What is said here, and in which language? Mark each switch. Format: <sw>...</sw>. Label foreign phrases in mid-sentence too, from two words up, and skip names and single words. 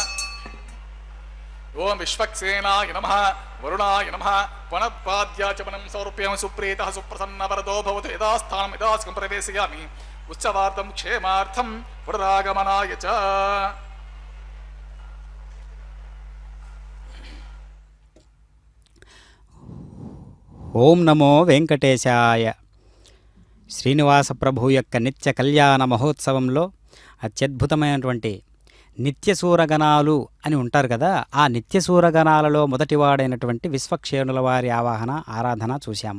<sa>ओम विश्वक्सेनाय नमः वरुणाय नमः वनपाद्याचमनं समर्प्यामि सुप्रीतः सुप्रसन्न वरदो भवतु यदास्थानं यदास्कं प्रवेशयामि उत्सवार्थं क्षेमार्थं पुनरागमनाय च। ఓం నమో వెంకటేశాయ.</sa> <te>శ్రీనివాస ప్రభు యొక్క నిత్య కళ్యాణ మహోత్సవంలో అత్యద్భుతమైనటువంటి నిత్యసూరగణాలు అని ఉంటారు కదా, ఆ నిత్యసూరగణాలలో మొదటివాడైనటువంటి విశ్వక్షేణుల వారి ఆవాహన ఆరాధన చూశాము.</te>